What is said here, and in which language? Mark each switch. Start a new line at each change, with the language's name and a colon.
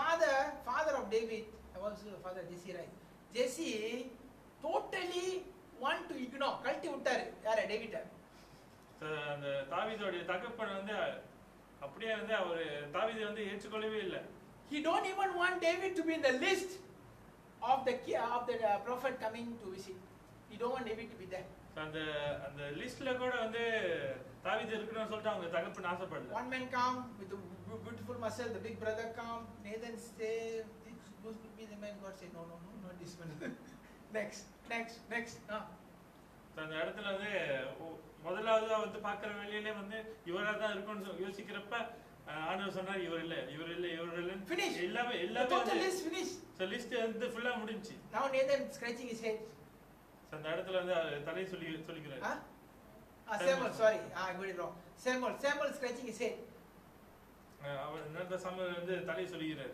English: The father of David, also father Jesse, right? Jesse totally want to ignore,
Tamil: கழட்டி விட்டாரு யார டேவிட. அந்த தாவீதோட தகப்பன் வந்து அப்படியே வந்து அவர் தாவீதை வந்து ஏற்றுக்கொள்ளவே இல்லை.
English: He don't even want David to be in the list of the prophet coming to visit. He don't want David to be there.
Tamil: அந்த லிஸ்ட்ல கூட வந்து தாவீது இருக்கணும்னு சொல்லிட்டு அவங்க தகப்பன் ஆசைப்படல.
English: One man come with the beautiful muscle, the big brother come, Nathan say, this supposed to be the man. God say, no, not this one. next.
Tamil: அந்த இடத்துல வந்து முதலாவது வந்து பாக்குற வேலையிலே வந்து இவரா தான் இருக்கும்னு யோசிக்கிறப்ப ஆண்டவர் சொன்னார், இவர் இல்ல
English: finish
Tamil: எல்லாமே
English: total list finish.
Tamil: So list வந்து ஃபுல்லா முடிஞ்சி.
English: Now Nathan scratching his head.
Tamil: அந்த இடத்துல வந்து தலை சொல்லிக்கிறார்.
English: Samuel, sorry, I got it wrong. Samuel scratching his head.
Tamil: அவர் என்னது சாமுவேல் வந்து தலை சொல்லிக்கிறார்.